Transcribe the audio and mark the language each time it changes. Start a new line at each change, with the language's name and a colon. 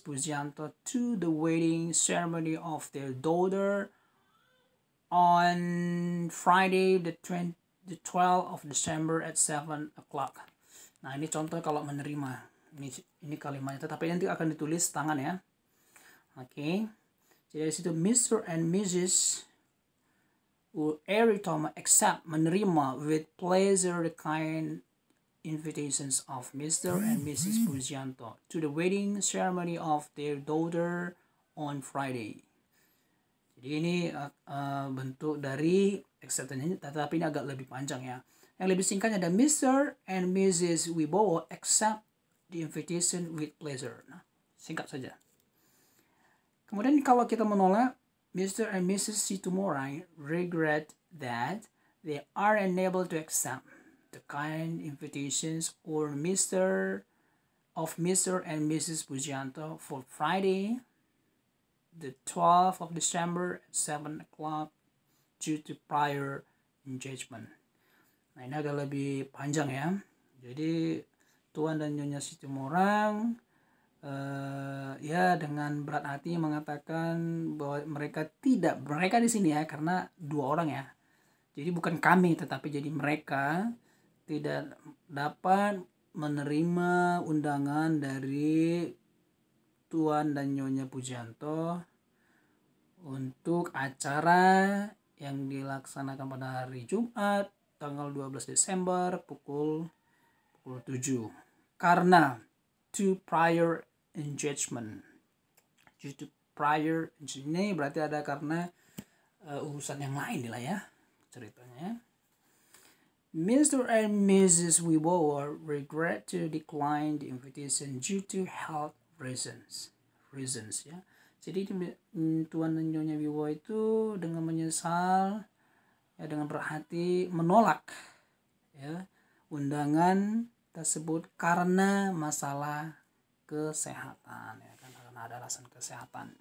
English: Pujianto to the wedding ceremony of their daughter on Friday the 12th of December at 7 o'clock.
Indonesian: Nah, ini contoh kalau menerima. Ini kalimatnya, tapi nanti akan ditulis tangan ya. Oke. Jadi dari situ Mr. and Mrs.
English: Eriutama accept,
Indonesian: menerima
English: with pleasure the kind invitations of Mr. and Mrs. Pujianto to the wedding ceremony of their daughter on Friday.
Indonesian: Jadi ini bentuk dari acceptance, tetapi ini agak lebih panjang ya. Yang lebih singkatnya ada Mr.
English: and Mrs. Wibowo accept the invitation with pleasure.
Indonesian: Nah, singkat saja. Kemudian kalau kita menolak, Mr. and Mrs.
English: Situmorang regret that they are unable to accept the kind invitations or Mr. and Mrs. Pujianto for Friday, the 12th of December at 7 o'clock due to prior engagement.
Indonesian: Nah, ini agak lebih panjang ya. Jadi Tuan dan Nyonya Situmorang ya dengan berat hati mengatakan bahwa mereka di sini ya karena dua orang ya. Jadi bukan kami tetapi jadi mereka tidak dapat menerima undangan dari Tuan dan Nyonya Pujianto untuk acara yang dilaksanakan pada hari Jumat tanggal 12 Desember pukul 7 karena
English: to prior engagement. Due to prior engagement
Indonesian: ini berarti ada karena urusan yang lain lah ya ceritanya.
English: Mr. and Mrs. Wibowo regret to decline the invitation due to health reasons ya.
Indonesian: Jadi Tuan dan Nyonya Wibowo itu dengan menyesal ya, dengan berhati menolak ya undangan tersebut karena masalah kesehatan ya kan, karena ada alasan kesehatan.